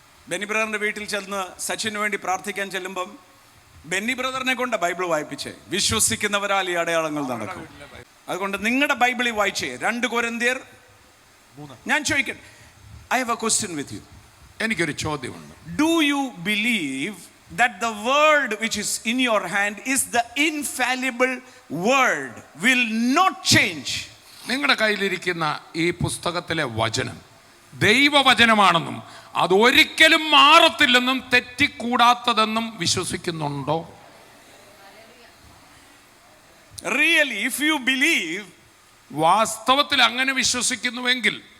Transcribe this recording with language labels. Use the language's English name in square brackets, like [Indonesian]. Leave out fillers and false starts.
[Malayalam] ബെന്നി ബ്രദറിൻ്റെ വീട്ടിൽ ചെന്ന് സച്ചിന് വേണ്ടി പ്രാർത്ഥിക്കാൻ ചെല്ലുമ്പം ബെന്നി ബ്രദറിനെ കൊണ്ട് ബൈബിൾ വായിപ്പിച്ചേ, വിശ്വസിക്കുന്നവരാൽ ഈ അടയാളങ്ങൾ നടക്കും. അതുകൊണ്ട് നിങ്ങളുടെ ബൈബിളിൽ വായിച്ചേ. 2 Corinthians 3. ഞാൻ ചോദിക്കട്ടെ, [English] I have a question with you. [Malayalam] എനിക്കൊരു ചോദ്യമുണ്ട്. [English] Do you believe that the word which is in your hand is the infallible word, will not change? [Malayalam] നിങ്ങളുടെ കയ്യിലിരിക്കുന്ന ഈ പുസ്തകത്തിലെ വചനം ദൈവവചനമാണെന്നും അത് ഒരിക്കലും മാറത്തില്ലെന്നും തെറ്റിക്കൂടാത്തതെന്നും വിശ്വസിക്കുന്നുണ്ടോ? [English] Really, if you believe, [Malayalam] വാസ്തവത്തിൽ അങ്ങനെ വിശ്വസിക്കുന്നുവെങ്കിൽ